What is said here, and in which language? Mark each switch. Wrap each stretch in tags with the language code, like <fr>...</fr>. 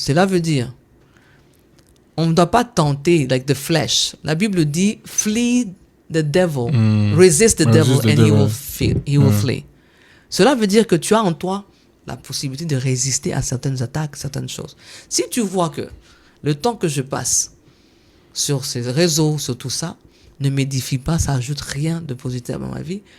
<fr>Cela veut dire, on ne doit pas tenter,</fr> <en>like the flesh.</en> <fr>La Bible dit,</fr> <en>flee the devil, resist the devil, and he will flee.</en> <fr>Cela veut dire que tu as en toi la possibilité de résister à certaines attaques, certaines choses. Si tu vois que le temps que je passe sur ces réseaux, sur tout ça, ne m'édifie pas, ça ajoute rien de positif à ma vie.</fr>